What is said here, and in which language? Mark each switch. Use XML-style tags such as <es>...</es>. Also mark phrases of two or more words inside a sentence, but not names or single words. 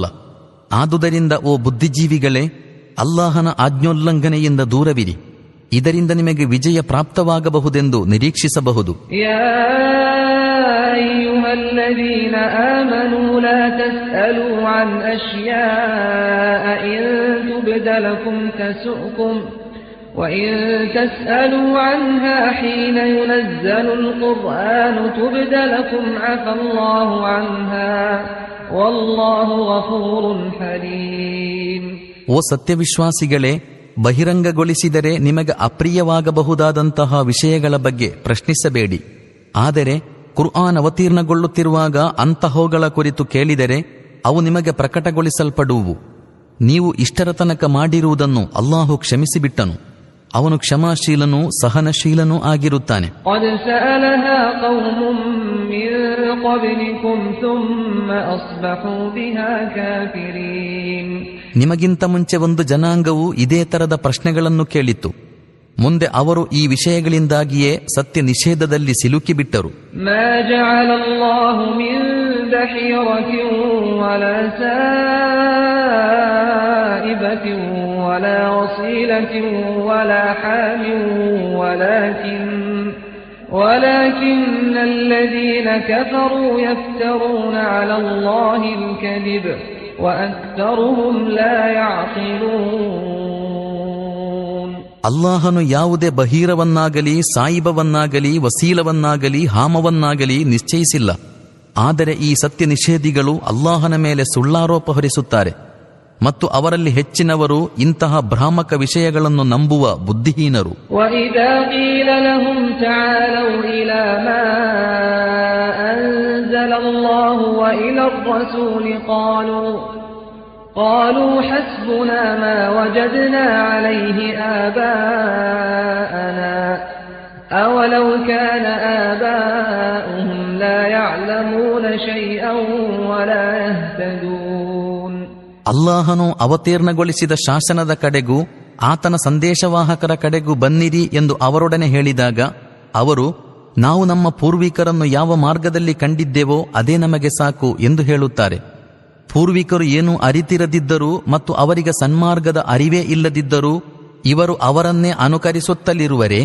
<kn>ಆದುದರಿಂದ ಓ ಬುದ್ಧಿಜೀವಿಗಳೇ, ಅಲ್ಲಾಹನ ಆಜ್ಞೋಲ್ಲಂಘನೆಯಿಂದ ದೂರವಿರಿ. ಇದರಿಂದ ನಿಮಗೆ ವಿಜಯ ಪ್ರಾಪ್ತವಾಗಬಹುದೆಂದು ನಿರೀಕ್ಷಿಸಬಹುದು.</kn> <ar>يا أيها الذين آمنوا لا تسألوا عن أشياء إن تبد لكم تسؤكم وإن تسألوا عنها حين ينزل القرآن تبد لكم عفى الله عنها والله غفور حليم.</ar> <kn>ಓ ಸತ್ಯವಿಶ್ವಾಸಿಗಳೇ, ಬಹಿರಂಗಗೊಳಿಸಿದರೆ ನಿಮಗೆ ಅಪ್ರಿಯವಾಗಬಹುದಾದಂತಹ ವಿಷಯಗಳ ಬಗ್ಗೆ ಪ್ರಶ್ನಿಸಬೇಡಿ. ಆದರೆ ಕುರ್ಆನ್ ಅವತೀರ್ಣಗೊಳ್ಳುತ್ತಿರುವಾಗ ಅಂತಹವುಗಳ ಕುರಿತು ಕೇಳಿದರೆ ಅವು ನಿಮಗೆ ಪ್ರಕಟಗೊಳಿಸಲ್ಪಡುವು. ನೀವು ಇಷ್ಟರ ತನಕ ಮಾಡಿರುವುದನ್ನು ಅಲ್ಲಾಹು ಕ್ಷಮಿಸಿಬಿಟ್ಟನು. ಅವನು ಕ್ಷಮಾಶೀಲನೂ ಸಹನಶೀಲನೂ ಆಗಿರುತ್ತಾನೆ. ನಿಮಗಿಂತ ಮುಂಚೆ ಒಂದು ಜನಾಂಗವು ಇದೇ ತರದ ಪ್ರಶ್ನೆಗಳನ್ನು ಕೇಳಿತ್ತು. ಮುಂದೆ ಅವರು ಈ ವಿಷಯಗಳಿಂದಾಗಿಯೇ ಸತ್ಯ ನಿಷೇಧದಲ್ಲಿ ಸಿಲುಕಿಬಿಟ್ಟರು.</kn> <ar>ولا وصيلة ولا حام ولكن الذين كفروا يفترون على الله الكذب وأكثرهم لا يعقلون.</ar> <kn>ಅಲ್ಲಾಹನು ಯಾವುದೇ ಬಹೀರವನ್ನಾಗಲಿ, ಸಾಯಿಬವನ್ನಾಗಲಿ, ವಸೀಲವನ್ನಾಗಲಿ, ಹಾಮವನ್ನಾಗಲಿ ನಿಶ್ಚಯಿಸಿಲ್ಲ. ಆದರೆ ಈ ಸತ್ಯ ನಿಷೇಧಿಗಳು ಅಲ್ಲಾಹನ ಮೇಲೆ ಸುಳ್ಳಾರೋಪ ಹೊರಿಸುತ್ತಾರೆ ಮತ್ತು ಅವರಲ್ಲಿ ಹೆಚ್ಚಿನವರು ಇಂತಹ ಭ್ರಾಮಕ ವಿಷಯಗಳನ್ನು ನಂಬುವ ಬುದ್ಧಿಹೀನರು.</kn> <ar>وَإِذَا قِيلَ لَهُمْ تَعَالَوْا إِلَى مَا أَنزَلَ اللَّهُ وَإِلَى الرَّسُولِ قالوا حسبنا ما وجدنا عليه آباءنا أولو كان آباؤهم لا يعلمون شيئا ولا يهتدون.</ar> <kn>ಅಲ್ಲಾಹನು ಅವತೀರ್ಣಗೊಳಿಸಿದ ಶಾಸನದ ಕಡೆಗೂ ಆತನ ಸಂದೇಶವಾಹಕರ ಕಡೆಗೂ ಬನ್ನಿರಿ ಎಂದು ಅವರೊಡನೆ ಹೇಳಿದಾಗ ಅವರು, ನಾವು ನಮ್ಮ ಪೂರ್ವಿಕರನ್ನು ಯಾವ ಮಾರ್ಗದಲ್ಲಿ ಕಂಡಿದ್ದೇವೋ ಅದೇ ನಮಗೆ ಸಾಕು ಎಂದು ಹೇಳುತ್ತಾರೆ. ಪೂರ್ವಿಕರು ಏನೂ ಅರಿತಿರದಿದ್ದರೂ ಮತ್ತು ಅವರಿಗೆ ಸನ್ಮಾರ್ಗದ ಅರಿವೇ ಇಲ್ಲದಿದ್ದರೂ ಇವರು ಅವರನ್ನೇ ಅನುಕರಿಸುತ್ತಲಿರುವರೇ?</kn>